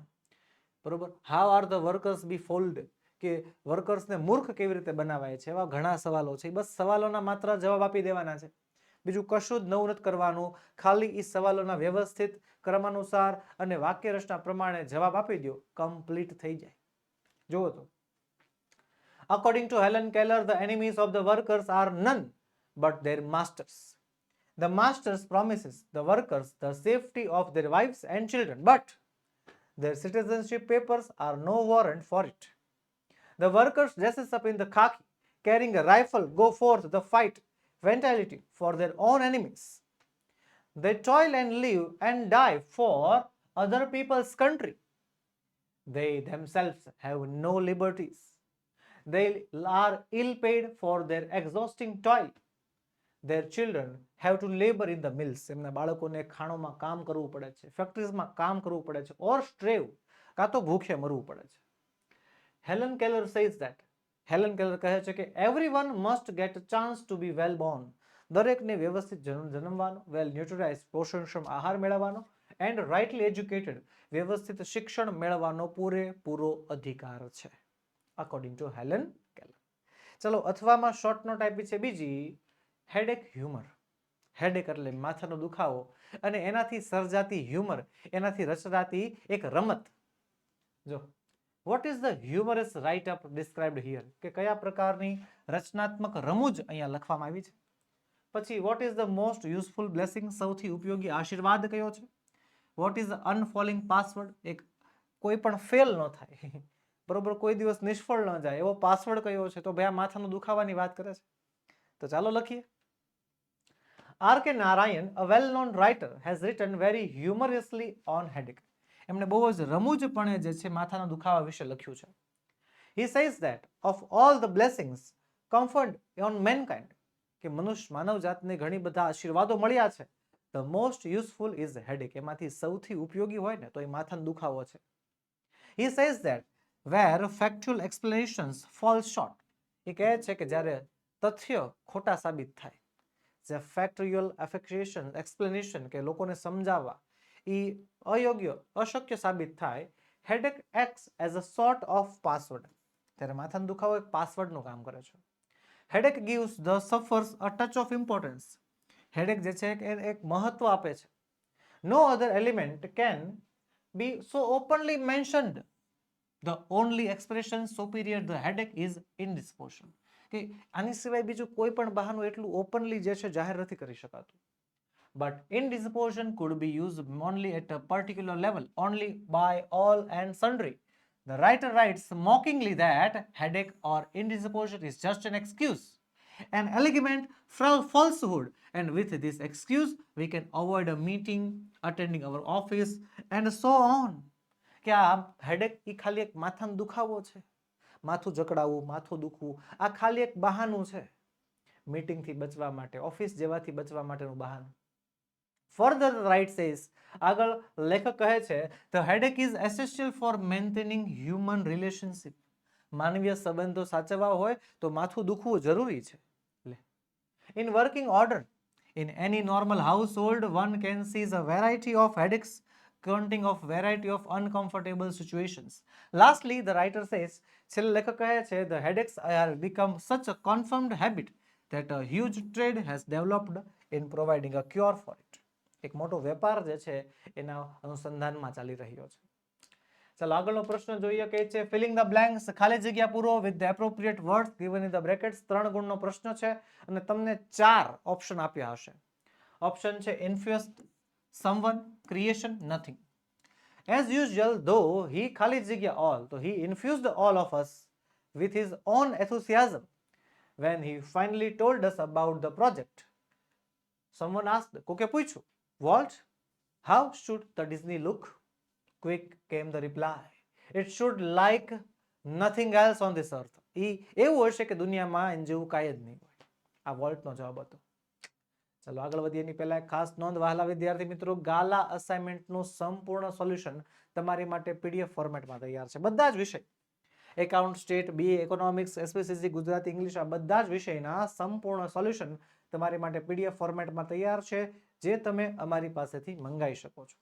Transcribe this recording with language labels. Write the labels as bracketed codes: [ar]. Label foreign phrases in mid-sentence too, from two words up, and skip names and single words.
[gu] બરોબર, [en] how are the workers be fooled, [gu] કે વર્કર્સને મૂર્ખ કેવી રીતે બનાવાય છે? એવા ઘણા સવાલો છે. બસ સવાલોના માત્ર જવાબ આપી દેવાના છે, બીજું કશું જ નવું નથી કરવાનું. ખાલી એ સવાલોના વ્યવસ્થિત ક્રમાનુસાર અને વાક્ય રચના પ્રમાણે જવાબ આપી દો, કમ્પ્લીટ થઈ જાય. જુઓ તો, [en] according to Helen Keller, the enemies of the workers are none but their masters. The masters promises the workers the safety of their wives and children, but their citizenship papers are no warrant for it. The workers dresses up in the khaki, carrying a rifle, go forth the fight ventality for their own enemies. They toil and live and die for other people's country. They themselves have no liberties. They are ill paid for their exhausting toil. Their children have to labor in the mills. [gu] એમના બાળકોને ખાણોમાં કામ કરવું પડે છે, ફેક્ટરીઝમાં કામ કરવું પડે છે, [en] or starve, [gu] કાં તો ભૂખે મરવું પડે છે. [en] હેલન કેલર says that, [gu] હેલન કેલર કહે છે કે [en] everyone must get a chance to be well born. [gu] દરેકને વ્યવસ્થિત જન્મવાનો, [en] well nutrilize [gu] પોષણક્ષમ આહાર મેળવવાનો, [en] and rightly educated [gu] વ્યવસ્થિત શિક્ષણ મેળવવાનો પૂરેપૂરો અધિકાર છે, [en] according to Helen Keller. [gu] ચલો, અથવામાં [en] short note [gu] આપી છે બીજી, [en] headache humour. [gu] હેડેક એટલે માથાનો દુખાવો, અને એનાથી સર્જાતી હ્યુમર, એનાથી રચનાતી એક રમત. જો, [en] what is the humorous write up described here, [gu] કે કયા પ્રકારની રચનાત્મક રમૂજ અહીંયા લખવામાં આવી છે. [en] પછી what is the most useful blessing, [gu] સૌથી ઉપયોગી આશીર્વાદ કયો છે. [en] what is the unfalling password, [gu] એક કોઈ પણ ફેલ ન થાય, બરોબર, કોઈ દિવસ નિષ્ફળ ન જાય એવો પાસવર્ડ કયો છે? તો ભાઈ આ માથાનો દુખાવાની વાત કરે છે. તો ચાલો લખીએ. [en] R.K. Narayan, a well-known writer, has written very humorously on headache. [gu] એમણે બહુ જ રમૂજપણે જે છે માથાના દુખાવા વિશે લખ્યું છે. [en] He says that of all the blessings conferred on mankind, [gu] કે મનુષ્ય માનવ જાતને ઘણી બધા આશીર્વાદો મળ્યા છે, [en] the most useful is headache. [gu] એમાંથી સૌથી ઉપયોગી હોય ને તો એ માથાનો દુખાવો છે. [en] He says that where factual explanations fall short, [gu] એ કહે છે કે જ્યારે તથ્ય ખોટા સાબિત થાય, જે [en] factual explanation [gu] કે લોકોને સમજાવવા એ અયોગ્ય અશક્ય સાબિત થાય, [en] headache acts as a sort of password. [gu] ત્યારે માથાનો દુખાવો એક પાસવર્ડનું કામ કરે છે. [en] headache gives the sufferers a touch of importance. [gu] headache જે છે એક મહત્વ આપે છે. [en] no other element can be so openly mentioned. The only expression superior the headache is indisposition. [gu] કે આની સિવાય બીજું કોઈ પણ બહાનું એટલું ઓપનલી જે છે જાહેર નથી કરી શકાતું. [en] But indisposition could be used only at a particular level, only by all and sundry. The writer writes mockingly that headache or indisposition is just an excuse, an elegant falsehood, and with this excuse we can avoid a meeting, attending our office, and so on. [gu] કે આ હેડેક એ ખાલી એક માથાનો દુખાવો છે, માથું જકડાવવું, માથું દુખવું, આ ખાલી એક બહાનું છે મીટિંગથી બચવા માટે, ઓફિસ જેવાથી બચવા માટેનું બહાનું. [en] Further the writer says, [gu] આગળ લેખક કહે છે, [en] the headache is essential for maintaining human relationship. [gu] માનવીય સંબંધો સાચવવા હોય તો માથું દુખવું જરૂરી છે. [en] In working order, in any normal household, one can see a variety of headaches counting of variety of uncomfortable situations. Lastly, the writer says, [gu] છેલ્લે લેખક કહે છે, [en] the headaches are become such a confirmed habit that a huge trade has developed in providing a cure for it. [gu] એક મોટો વેપાર જે છે એના અનુસંધાનમાં ચાલી રહ્યો છે. ચાલો આગળનો પ્રશ્ન જોઈએ, કે છે [en] filling the blanks, [gu] ખાલી જગ્યા પૂરો [en] with the appropriate words given in the brackets. [gu] 3 ગુણનો પ્રશ્ન છે અને તમને 4 ઓપ્શન આપ્યા હશે. ઓપ્શન છે ઇન્ફ્યુઝ, [en] someone, creation, nothing. As usual, though he [gu] ખાલી જગ્યા [en] all, તો he infused all of us with his own enthusiasm when he finally told us about the project. Someone asked, [gu] કોકે પૂછ્યું, [en] Walt, how should the Disney look? Quick came the reply, it should like nothing else on this earth. [gu] એવું હશે કે દુનિયામાં એના જેવું કાંઈ જ નહીં હોય. આ વોલ્ટનો જવાબ હતો. ચલો આગળ વધીએ એની પહેલા ખાસ નોંધ વહાલા વિદ્યાર્થી મિત્રો, ગાલા અસાઇનમેન્ટનું સંપૂર્ણ સોલ્યુશન તમારી માટે પીડીએફ ફોર્મેટમાં તૈયાર છે. બધા જ વિષય, એકાઉન્ટ, સ્ટેટ, બીએ, ઇકોનોમિક્સ, એસપીસીસી, ગુજરાતી, ઇંગ્લિશ, આ બધા જ વિષયના સંપૂર્ણ સોલ્યુશન તમારી માટે પીડીએફ ફોર્મેટમાં તૈયાર છે, જે તમે અમારી પાસેથી મંગાવી શકો છો.